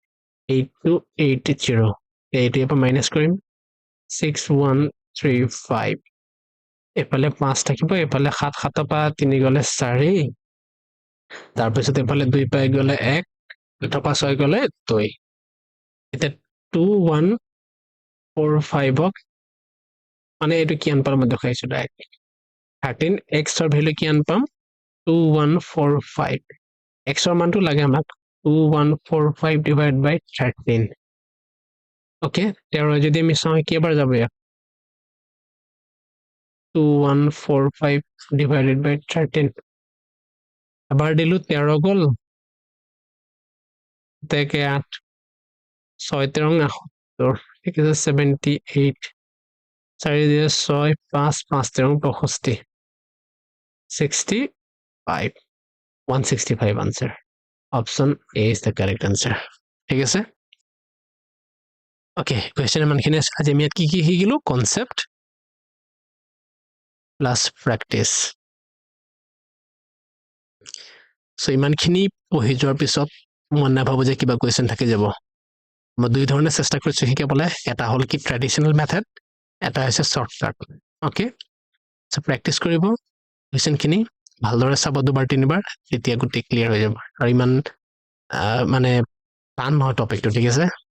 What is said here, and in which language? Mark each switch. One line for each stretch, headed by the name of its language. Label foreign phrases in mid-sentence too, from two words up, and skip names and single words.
Assamese: 8280 এইটো এপা মাইনাস কৰিম 6135 এফালে 5 থাকিব এফালে 7 7 পা 3 গলে 4 তাৰপিছত এফালে 2 পাই গলে 1 2 পা 6 গলে 2 এটা 2145 মানে এটো কি আনপাম মই দেখাইছো ডাইৰেক্ট 13x ৰ ভ্যালু কি আনপাম 2145 x ৰ মানটো লাগে আমাক
English: 2145 divided by 13
Assamese: ওকে তেৰ যদি আমি চাও কেইবাৰ যাব ইয়াত
English: 2145 divided by 13
Assamese: এবাৰ দিলু 13 গল তেকে 8 6 13 ঠিক আছে 78 4 দিয়ে 6 5 5 13 65 65 165
English: answer option A is the correct answer
Assamese: ঠিক আছে
English: okay question
Assamese: মানখিনি আজি আমি কি কি শিকিলো
English: concept plus practice so
Assamese: ইমানখিনি পঢ়ি যোৱাৰ পিছত মই নাভাবো যে কিবা question থাকি যাব মই দুই ধৰণে চেষ্টা কৰিছো শিকাবলৈ এটা হল কি
English: traditional method
Assamese: এটা হৈছে শৰ্টকাট
English: okay so practice
Assamese: কৰিব question খিনি ভালদৰে চাব দুবাৰ তিনিবাৰ তেতিয়া গুটি ক্লিয়াৰ হৈ যাব আৰু ইমান মানে টান নহয় টপিকটো ঠিক আছে